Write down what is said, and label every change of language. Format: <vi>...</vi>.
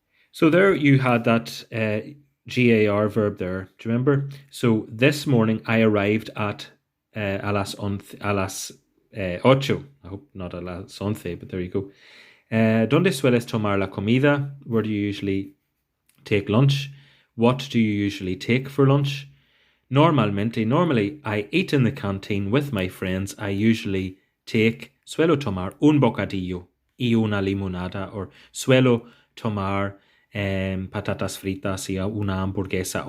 <en>So there you had that GAR verb there. Do you remember? So this morning I arrived at</en> <es>a las 8.</es> <en>I hope not</en> <es>a las 11,</es> <en>but there you go.</en> <es>¿Dónde sueles tomar la comida?</es> <en>Where do you usually take lunch? What do you usually take for lunch? Normally I eat in the canteen with my friends. I usually</en> <es>suelo tomar un bocadillo y una limonada, or suelo tomar patatas fritas y una hamburguesa.</es>